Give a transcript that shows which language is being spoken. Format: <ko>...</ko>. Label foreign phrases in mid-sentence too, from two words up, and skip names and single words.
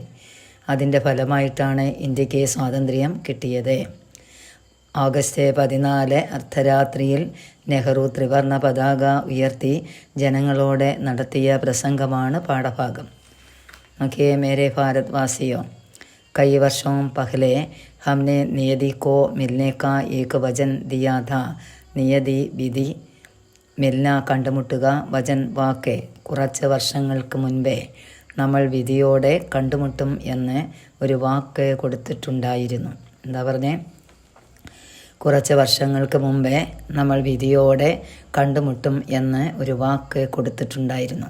<ml>അതിൻ്റെ ഫലമായിട്ടാണ് ഇന്ത്യക്ക് സ്വാതന്ത്ര്യം കിട്ടിയത്. ഓഗസ്റ്റ് 14 അർദ്ധരാത്രിയിൽ നെഹ്റു ത്രിവർണ പതാക ഉയർത്തി ജനങ്ങളോട് നടത്തിയ പ്രസംഗമാണ് പാഠഭാഗം. നോക്കിയേ.</ml> <hi>मेरे भारत वासियो. कई वर्षों पहले हमने नियति को मिलने का एक वचन दिया था. नियति विधि,</hi> <ml>മിൽന കണ്ടുമുട്ടുക, വചൻ വാക്ക്. കുറച്ച് വർഷങ്ങൾക്ക് മുൻപേ നമ്മൾ വിധിയോടെ കണ്ടുമുട്ടും എന്ന് ഒരു വാക്ക് കൊടുത്തിട്ടുണ്ടായിരുന്നു. എന്താ പറഞ്ഞേ? കുറച്ച് വർഷങ്ങൾക്ക് മുമ്പേ നമ്മൾ വിധിയോടെ കണ്ടുമുട്ടും എന്ന് ഒരു വാക്ക് കൊടുത്തിട്ടുണ്ടായിരുന്നു.</ml>